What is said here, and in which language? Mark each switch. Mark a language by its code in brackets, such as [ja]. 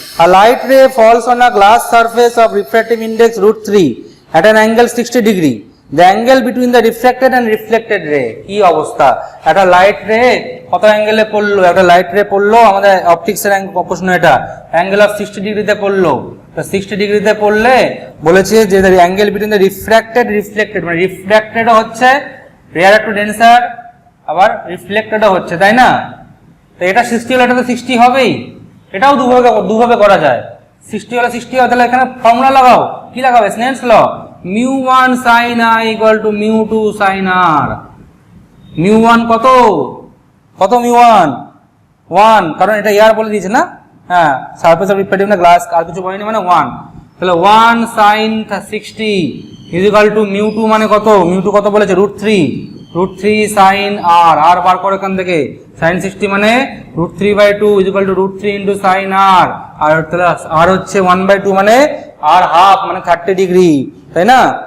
[en] A light ray falls on a glass surface of refractive index √3 at an angle 60 degree. The angle between the refracted and reflected ray, [bn] কি অবস্থা? একটা light রে কত অ্যাঙ্গেলে পড়লো? একটা লাইট রে পড়লো, আমাদের অপটিক্সের প্রশ্ন, এটা অ্যাঙ্গেল অফ 60 ডিগ্রিতে পড়লো। তো 60 ডিগ্রিতে পড়লে বলেছে যে অ্যাঙ্গেল বিটুইন দ্য রিফ্লেক্টেড, মানে রিফ্র্যাক্টেড হচ্ছে রেয়ার টু ডেন্সার, আবার রিফ্লেক্টেডও হচ্ছে, তাই না? তো এটা 60 হলে এটা তো 60 হবেই, এটাও দুভাবে করা যায়। 60 হলে 60 হয়, তাহলে এখানে ফর্মুলা লাগাও, কি লাগাবে? Snails law, μ1 sin i = μ2 sin r। μ1 কত μ1 1, কারণ এটা ইয়ার বলে দিয়েছে না, হ্যাঁ, সারফেস অফ রিফ্লেক্টিভ না গ্লাস, আর কিছু বলেনি, মানে 1। তাহলে 1 sin 60 = μ2, মানে কত? μ2 কত বলেছে? √3 sin r, আর বার করে এখান থেকে, sin 60 মানে √3/2 = √3 * sin r, আর তাহলে r হচ্ছে 1/2 মানে r হাফ, মানে 30 ডিগ্রি, তাই না?